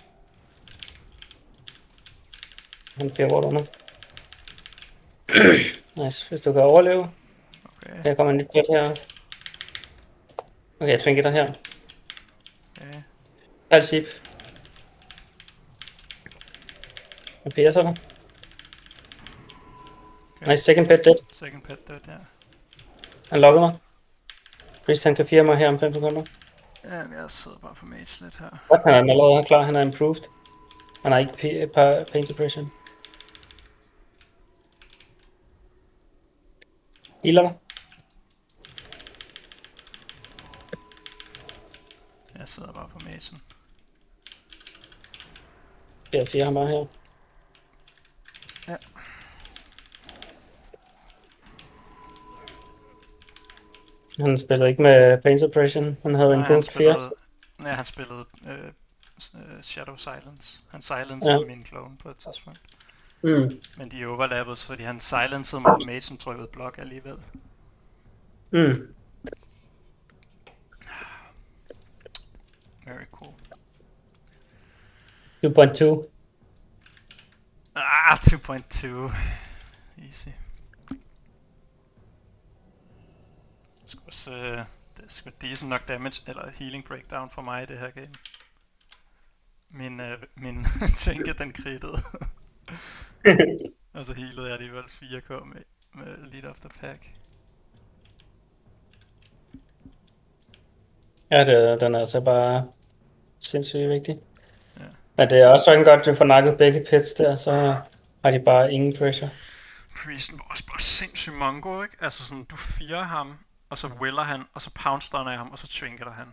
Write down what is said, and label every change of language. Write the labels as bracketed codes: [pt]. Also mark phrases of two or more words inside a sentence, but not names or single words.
[da] Han 4 ward under. Nice, hvis du kan overleve. Okay, Her kommer en nyt pet her. Okay, jeg trinker dig her. okay. Alt sheep. Jeg piercer dig. Okay. [en] Nice, second pet dead. Second pet dead, [da] ja. Han lokkede mig. Priest han kan 4 mig her om 5 sekunder. Ja, jeg sidder bare på mage lidt her. Godt, han er allerede klar. Han er improved. Han har ikke [en] pain suppression. [da] Healer dig. Jeg sidder bare på magen. Jeg 4 ham bare her. Ja. Han spillede ikke med [en] pain suppression. [da] Han havde en punkt 4. Nej, han spillede Shadow Silence. Han silencede min clone på et tidspunkt. Mm. Men de overlappede, fordi han silencede mig, og magen trykkede blok alligevel. Mm. [en] Very cool. 2.2. 2.2. Easy. [da] Det er sgu decent nok damage, eller [en] healing breakdown [da] for mig i det her game. Min trinket den krittede. Og så healede jeg alligevel 4k med lead of the pack. Ja, den er altså bare sindssygt vigtig. Ja. Men det er også sådan godt, at du får nakket begge pits der, så har de bare ingen pressure. Priesten var også bare sindssygt mongo, ikke? Altså sådan, du firer ham, og så willer han, og så poundstunner jeg ham, og så trinketer han.